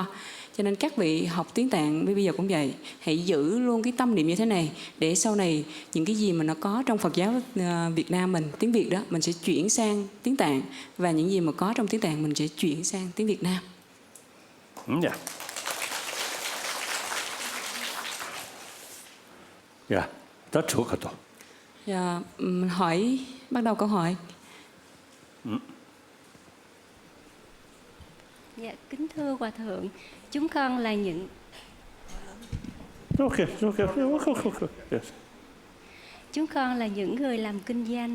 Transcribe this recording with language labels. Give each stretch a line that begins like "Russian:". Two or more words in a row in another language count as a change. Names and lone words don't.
Vietnamese: Cho nên các vị học tiếng Tạng bây giờ cũng vậy, hãy giữ luôn cái tâm niệm như thế này để sau này những cái gì mà nó có trong Phật giáo Việt Nam mình, tiếng Việt đó, mình sẽ chuyển sang tiếng Tạng, và những gì mà có trong tiếng Tạng mình sẽ chuyển sang tiếng Việt Nam. Dạ. Dạ, rất
Korean: 좋을 것 같아.
Vietnamese: Dạ, hỏi, bắt đầu câu hỏi. Dạ, kính thưa Hòa Thượng, chúng con là những
English: Okay. Yes.
Vietnamese: chúng con là những người làm kinh doanh.